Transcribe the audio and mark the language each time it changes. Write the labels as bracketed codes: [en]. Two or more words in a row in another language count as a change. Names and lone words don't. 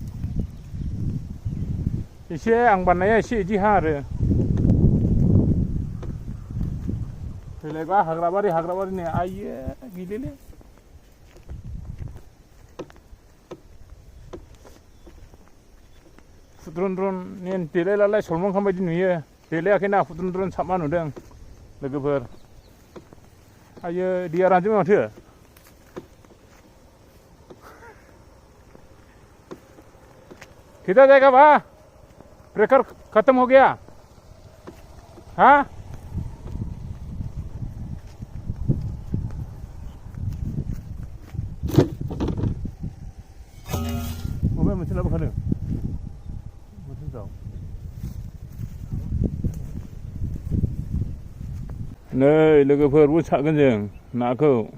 [brx] एसे आं बानायनाया एसे इदि हा आरो फैलायबा हाग्राबारि नै आइयो गिलेले फुद्रुन नेन देलायलाय सलमान बायदि नुयो देलायाखैना फुद्रुन साबमा नुदों लोगोफोर आइयो दैया रानजोबबाय माथो [hi] किधर जाएगा बा ब्रेकर खत्म हो गया हाँ [brx] ओमफ्राय मोनसे लाबोखादों नै लोगोफोरबो सारगोन जों नाखौ